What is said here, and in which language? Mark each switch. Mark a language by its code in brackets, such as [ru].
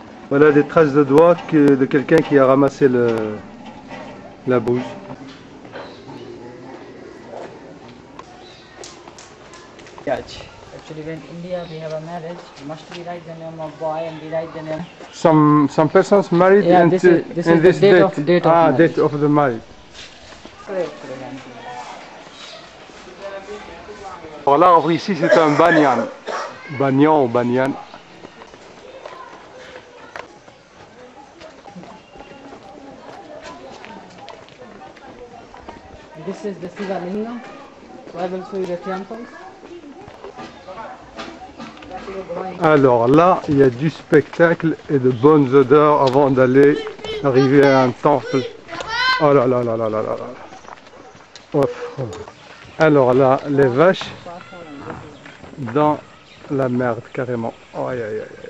[fr] Voilà des traces de doigts de quelqu'un qui a ramassé la bouse. [en] Actually, when in India we have a marriage, must we write the name of boy and we write the name. Some persons married Yeah, and this is in the this date date. of marriage. Date of the marriage. [fr] Alors là, ici c'est un banyan. Banyan ou banyan. [en] This is the Shiva Lingam. So I will show you the temple. [fr] Alors là, il y a du spectacle et de bonnes odeurs avant d'aller arriver à un temple. Oh là là là là là là là. Ouf. Alors là, les vaches dans la merde carrément. Aïe aïe aïe.